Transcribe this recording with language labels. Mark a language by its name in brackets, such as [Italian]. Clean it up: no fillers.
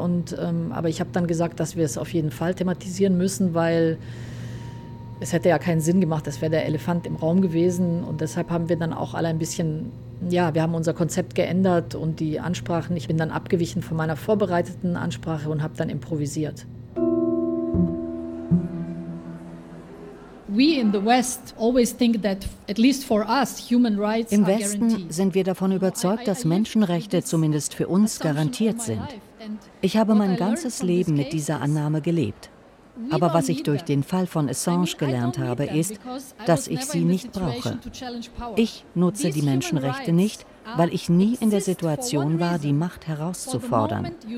[German] Und, aber ich habe dann gesagt, dass wir es auf jeden Fall thematisieren müssen, weil es hätte ja keinen Sinn gemacht, das wäre der Elefant im Raum gewesen. Und deshalb haben wir dann auch alle ein bisschen, ja, wir haben unser Konzept geändert und die Ansprachen. Ich bin dann abgewichen von meiner vorbereiteten Ansprache und habe dann improvisiert. [English] We in the West always think that, at least for us, human rights are guaranteed. [German] Im Westen sind wir davon überzeugt, dass Menschenrechte zumindest für uns garantiert sind. Ich habe mein ganzes Leben mit dieser Annahme gelebt. Aber was ich durch den Fall von Assange gelernt habe, ist, dass ich sie nicht brauche. Ich nutze die Menschenrechte nicht, weil ich nie in der Situation war, die Macht herauszufordern.